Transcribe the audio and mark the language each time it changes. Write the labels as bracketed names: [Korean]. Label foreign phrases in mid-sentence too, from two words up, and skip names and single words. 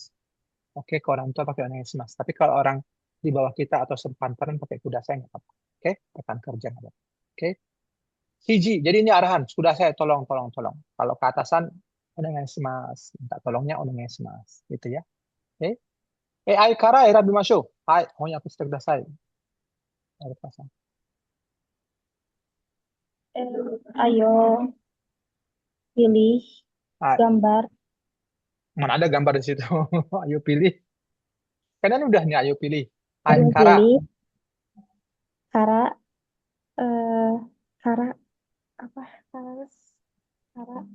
[Indonesian] Oke, ke orang tua pakai onegaishimasu mas. Tapi kalau orang di bawah kita atau sepantaran pakai kudasai nggak apa-apa. Oke, rekan kerja nggak apa-apa. Oke, Siji. Jadi ini arahan. Kudasai, tolong, tolong, tolong. Kalau ke atasan onegaishimasu. Minta tolongnya onegaishimasu. Gitu ya. Oke. [Japanese] AIから選びましょう. はい、翻訳してください. [Indonesian] Atasan. Ayo pilih Hai. gambar Mana ada gambar di situ? Ayo pilih. Kalian udah nih, ayo pilih. Hai, yang kara. pilih Kara eh Kara apa Kara Kara